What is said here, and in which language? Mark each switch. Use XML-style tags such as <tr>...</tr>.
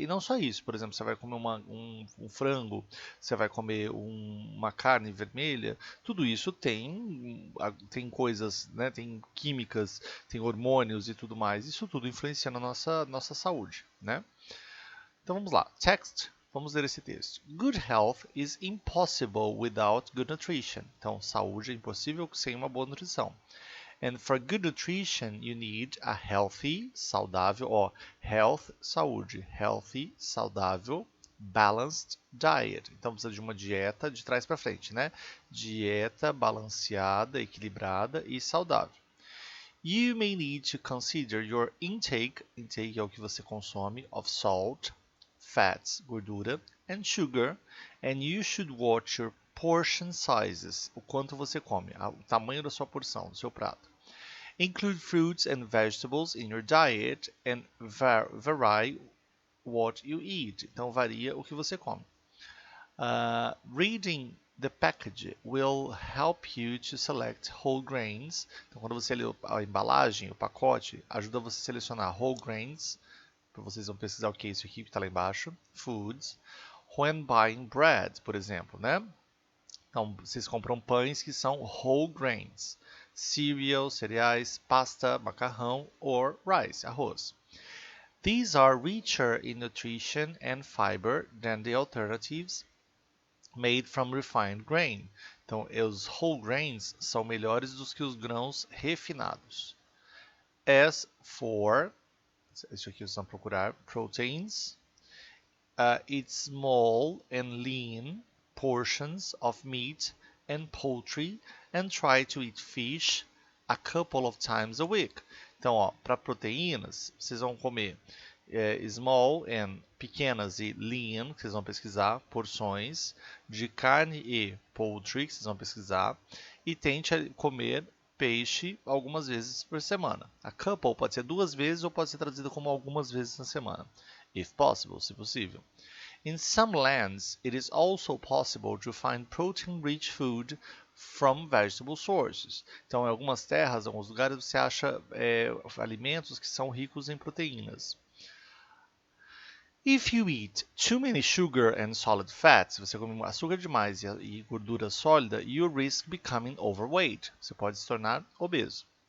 <pt>E não só isso, por exemplo, você vai comer um frango, você vai comer uma carne vermelha, tudo isso tem coisas, né? Tem químicas, tem hormônios e tudo mais. Isso tudo influencia na nossa saúde, né? Então vamos lá. Text. Vamos ler esse texto.</pt> <en>Good health is impossible without good nutrition.</en> <pt>Então, saúde é impossível sem uma boa nutrição.</pt> <en>And for good nutrition, you need a healthy, saudável, health, saúde, healthy, saudável, balanced diet.</en> <pt>Então precisa de uma dieta de trás para frente, né? Dieta balanceada, equilibrada e saudável.</pt> <en>You may need to consider your intake</en> <pt>é o que você consome,</pt> <en>of salt, fats, gordura, and sugar, and you should watch your portion sizes,</en> <pt>o quanto você come, o tamanho da sua porção, do seu prato.</pt> <en>Include fruits and vegetables in your diet and vary what you eat.</en> <pt>Então varia o que você come.</pt> <en>Reading the package will help you to select whole grains.</en> <pt>Então quando você lê a embalagem, o pacote, ajuda você a selecionar whole grains. Vocês vão pesquisar o que é isso aqui que está lá embaixo. Foods.</pt> <en>When buying bread,</en> <pt>por exemplo, né? Então, vocês compram pães que são whole grains.</pt> <en>Cereal, cereais, pasta, macarrão, or rice, arroz. These are richer in nutrition and fiber than the alternatives made from refined grain.</en> <pt>Então, os whole grains são melhores do que os grãos refinados.</pt> <en>As for</en> <pt>isso aqui vocês vão procurar,</pt> <en>proteins, eat small and lean portions of meat and poultry and try to eat fish a couple of times a week.</en> <pt>Então, para proteínas, vocês vão comer small and pequenas e lean, que vocês vão pesquisar, porções de carne e poultry, que vocês vão pesquisar, e tente comer peixe algumas vezes por semana. A couple pode ser 2 vezes ou pode ser traduzida como algumas vezes na semana.</pt> <en>If possible,</en> <pt>se possível.</pt> <en>In some lands, it is also possible to find protein-rich food from vegetable sources.</en> <pt>Então, em algumas terras, em alguns lugares, você acha alimentos que são ricos em proteínas.</pt> <en>If you eat too many sugar and solid fats,</en> <pt>se você come açúcar demais e gordura sólida,</pt> <en>you risk becoming overweight.</en> <pt>Você pode se tornar obeso.</pt>